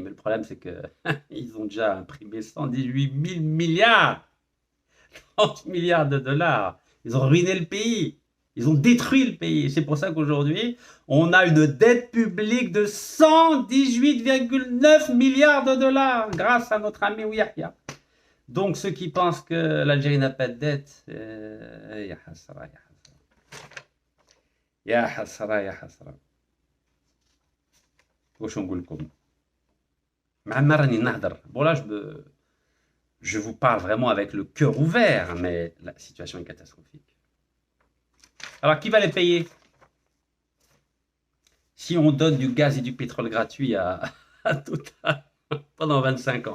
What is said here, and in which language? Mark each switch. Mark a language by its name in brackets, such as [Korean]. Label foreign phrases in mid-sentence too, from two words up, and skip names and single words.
[French] Mais le problème, c'est que ils ont déjà imprimé 118 000 milliards, 30 milliards de dollars. Ils ont ruiné le pays. Ils ont détruit le pays. C'est pour ça qu'aujourd'hui, on a une dette publique de 118,9 milliards de dollars grâce à notre ami Ouyahia. Donc, ceux qui pensent que l'Algérie n'a pas de dette, [Arabic] يا حسرة، يا حسرة. يا حسرة، يا حسرة. واش نقول لكم مع ما راني نهضر [French] bon là je vous parle vraiment avec le cœur ouvert mais la situation est catastrophique. Alors qui va les payer si on donne du gaz et du pétrole gratuit à Total pendant 25 ans?